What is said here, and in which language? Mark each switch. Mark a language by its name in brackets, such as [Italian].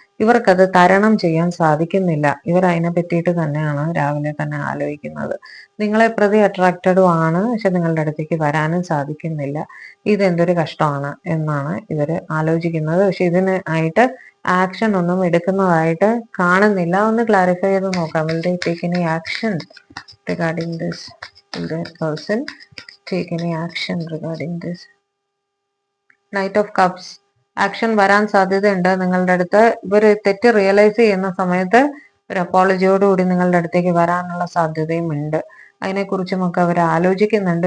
[Malayalam] ഇവർക്കത് തരണം ചെയ്യാൻ സാധിക്കുന്നില്ല. ഇവർ അതിനെ പറ്റിയിട്ട് തന്നെയാണ് രാവിലെ തന്നെ ആലോചിക്കുന്നത്. നിങ്ങളെ പ്രതി അട്രാക്റ്റഡും ആണ്, പക്ഷെ നിങ്ങളുടെ അടുത്തേക്ക് വരാനും സാധിക്കുന്നില്ല. ഇതെന്തൊരു കഷ്ടമാണ് എന്നാണ് ഇവര് ആലോചിക്കുന്നത്. പക്ഷെ ഇതിന് ആയിട്ട് ആക്ഷൻ ഒന്നും എടുക്കുന്നതായിട്ട് കാണുന്നില്ല. ഒന്ന് ക്ലാരിഫൈ ചെയ്ത് നോക്കാം. [English] Will they take any action regarding this? Will the person take any action regarding this? [Malayalam] Knight of Cups. Action വരാൻ സാധ്യതയുണ്ട്. നിങ്ങളുടെ അടുത്ത് ഇവർ തെറ്റ് റിയലൈസ് ചെയ്യുന്ന സമയത്ത് ഒരു അപ്പോളജിയോടുകൂടി നിങ്ങളുടെ അടുത്തേക്ക് വരാനുള്ള സാധ്യതയും ഉണ്ട്. അതിനെക്കുറിച്ചുമൊക്കെ അവർ ആലോചിക്കുന്നുണ്ട്.